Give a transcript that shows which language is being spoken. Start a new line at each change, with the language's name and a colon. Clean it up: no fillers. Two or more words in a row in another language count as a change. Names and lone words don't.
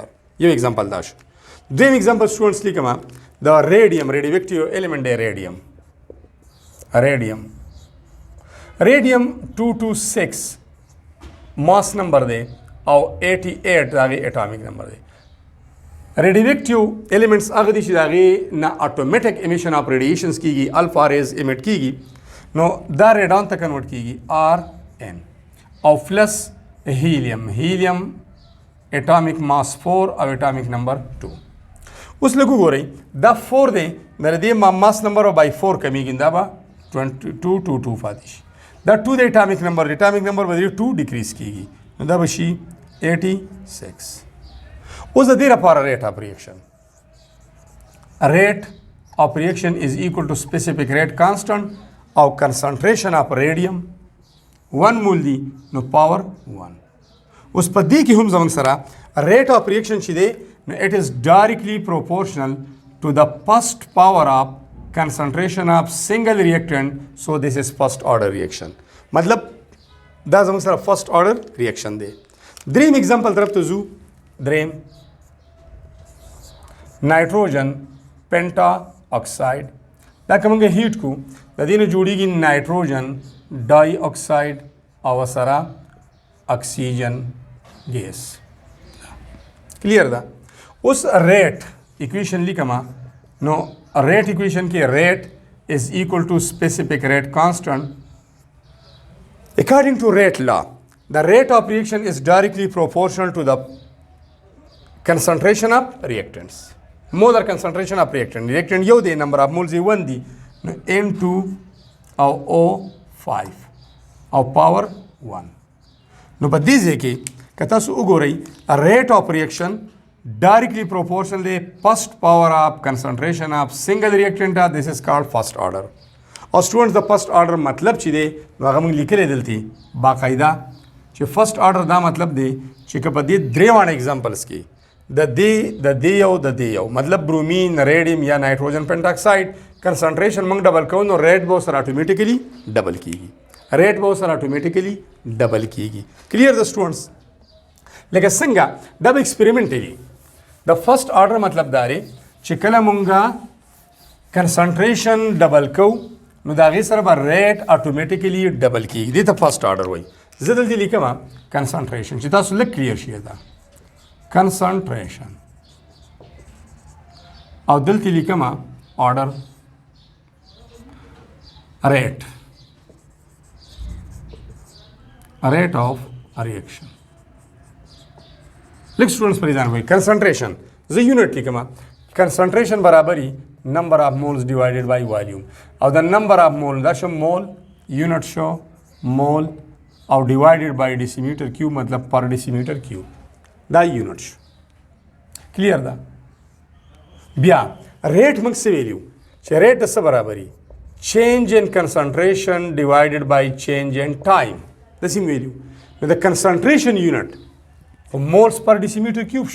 Pashto: یو example دا شو. دویم example students لیکم دا radium
English: radioactive element
Pashto: دی radium 226 mass number دی او 88 داغه
English: atomic number
Pashto: دی.
English: radioactive elements
Pashto: هغه دي چې داغه نه
English: automatic emission of radiations
Pashto: کیږي
English: alpha rays emit
Pashto: کیږي نو دا ریډان ته کنورټ کیږي Rn او پلس هیلیم
English: atomic mass
Pashto: 4 او
English: atomic number
Pashto: 2. اوس لږ وګورئ دا 4 دی د دې
English: mass number
Pashto: او بای 4 کمیږي دا به 22 پاتې شي. دا 2 د
English: atomic number
Pashto: به 2 ډیکریز کیږي نو دا به شي 86. اوس د دې لپاره
English: rate of reaction is equal to specific rate constant او concentration of radium
Pashto: 1 مول دی نو
English: پاور 1.
Pashto: اوس په دې کې هم زموږ سره
English: rate of reaction
Pashto: چې دی نو
English: it is directly proportional to the first power of concentration of single reactant so this is first order reaction.
Pashto: مطلب دا زموږ سره
English: first order reaction
Pashto: دی. دریم example طرف ته ځو. دریم نایټروجن پینټا اکساید دا کومه هیټ کو د دې نه جوړیږي نایټروجن ډای اکساید او سره اکسیجن ګیس. کلیر ده. اوس
English: rate equation
Pashto: لیکما نو
English: rate equation
Pashto: کې ریټ
English: is equal to specific rate constant. According to rate law the rate of reaction is directly proportional to the concentration of reactants. Molar concentration of reactant
Pashto: یو دی
English: number of moles
Pashto: 1 دی نو
English: N2 او O5 او power 1.
Pashto: نو په دې ځای کې که تاسو وګورئ
English: rate of reaction directly proportional
Pashto: دی
English: first power of concentration of single reactant this is called first order.
Pashto: او students د
English: first order
Pashto: مطلب چې دی نو هغه موږ لیکلی دلته باقاعده چې
English: first order
Pashto: دا مطلب دی چې که په دې درې واړه examples کې د دې یو مطلب برومین ریډیم یا نایټروجن پینټاکساید کنسنټریشن موږ ډبل کوو نو ریټ به سره اتوماتیکلی ډبل کیږي. کلیر د سټوډنټس لکه څنګه دا به ایکسپریمنټلی د
English: first order
Pashto: مطلب دا دی چې کله مونږه کنسنټریشن ډبل کوو نو د هغې سره به ریټ اتوماتیکلی ډبل کیږي. دې ته
English: first order
Pashto: وایي. زه دلته لیکم کنسنټریشن چې تاسو لږ کلیر شي دا concentration او دلته لیکم
English: order rate of reaction.
Pashto: لږ students پریزان وایي concentration زه یونټ لیکم concentration برابري
English: number of moles divided by volume
Pashto: او
English: the number of mole
Pashto: دا شو
English: mole unit
Pashto: شو mole او
English: divided by decimeter cube
Pashto: مطلب
English: per decimeter cube
Pashto: دا یونټ شو. کلیر ده. بیا ریټ موږ څه ویلیو چې ریټ د څه برابري
English: change in concentration divided by change in time
Pashto: داسې ویلیو نو د کنسنټریشن یونټ خو
English: moles per decimeter cube
Pashto: شو.